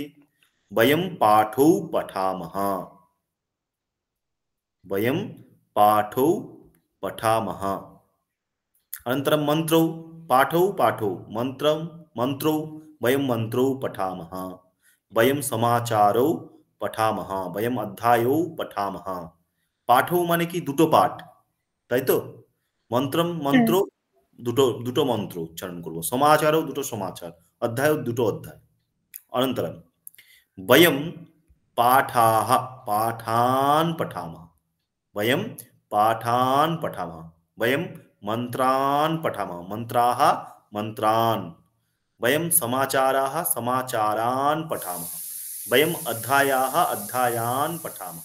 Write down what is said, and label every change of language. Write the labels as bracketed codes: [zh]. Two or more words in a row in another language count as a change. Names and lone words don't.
[sa] वयं पाठौ पठामः, वयं पाठौ पठामः। अनन्तरं मन्त्रौ, पाठौ पाठौ, मन्त्रं मन्त्रौ, वयं मन्त्रौ पठामः, वयं समाचारौ पठामः, वयं अध्यायौ पठामः। [bn] পাঠৌ মানে কি দুটো পাঠ, তাই তো? মন্ত্রম মন্ত্র, দুটো দুটো মন্ত্র উচ্চারণ করব। সমাচারও দুটো সমাচার, অধ্যায়ও দুটো অধ্যায়। [sa] অনন্তরম वयं पाठाः पाठान् पठामः, वयं पाठान् पठामः, वयं मन्त्रान् पठामः, मन्त्राः मन्त्रान्, वयं समाचाराः समाचारान् पठामः, वयम् अध्यायाः अध्यायान् पठामः।